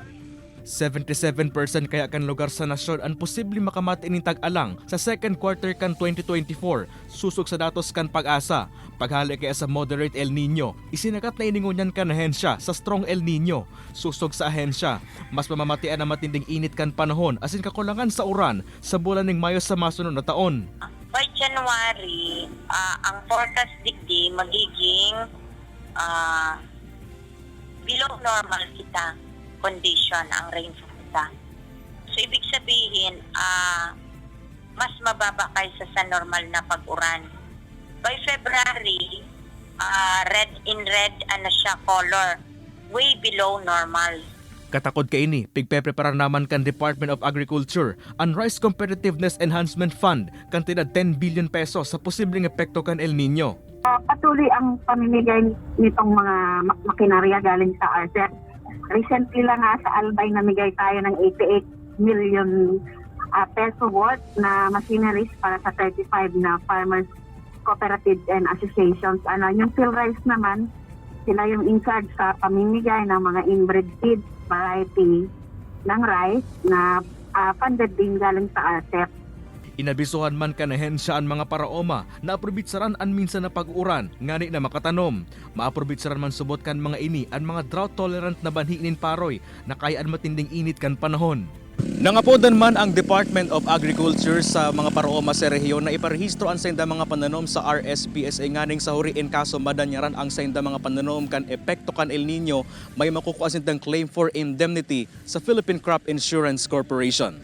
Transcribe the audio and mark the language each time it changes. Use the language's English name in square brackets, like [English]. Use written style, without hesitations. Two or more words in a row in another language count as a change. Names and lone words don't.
[Bikol] 77% kaya kan lugar sa nasyon ang posibleng makamati ning tag-alang sa [English] second quarter [Bikol] kan 2024. Susog sa datos kan Pag-asa. Paghali kaya sa moderate El Nino, isinakat na iningunyan kan ahensya sa strong El Nino. Susog sa ahensya, mas mamamatian na matinding init kan panahon asin kakulangan sa uran sa bulan ning Mayo sa masunod na taon. [English] By January, [Bikol] ang forecast digdi magiging [English] below normal [Bikol] kita condition ang rainfall kita. [Filipino] So ibig sabihin, mas mababa kaysa sa normal na pag-uran. [English] By February, red [Filipino] ano siya [English] color, way below normal. [Bikol] Katakod ka ini, pigpeprepara naman kan Department of Agriculture ang Rice Competitiveness Enhancement Fund kantidad 10 billion pesos sa posibleng epekto kan El Nino. [Filipino] Patuloy ang pamimigay nitong mga makinarya galing sa RCEP. Recently lang sa Albay namigay tayo ng 88 million peso worth na machineries para sa 35 na [English] farmers cooperatives and associations. [Filipino] Yung PhilRice naman, sila yung [English] in charge [Filipino] sa pamimigay ng mga [English] inbred seed variety [Filipino] ng rice na funded din galing sa RCEP. [Bikol] Inabisuhan man kanahensya ang mga paraoma na aprobitsaran an minsan na pag-uran ngani na makatanom. Maaprobitsaran man subot kan mga ini ang mga [English] drought tolerant [Bikol] na banhi nin Paroy na kayaan matinding init kan panahon. Nangapodan man ang Department of Agriculture sa mga paraoma sa rehiyon na iparehistro ang sainda mga pananom sa RSPSA nganing sa huriin kaso madanyaran ang sainda mga pananom kan epekto kan El Nino may makukuha sindang [English] claim for indemnity [Bikol] sa Philippine Crop Insurance Corporation.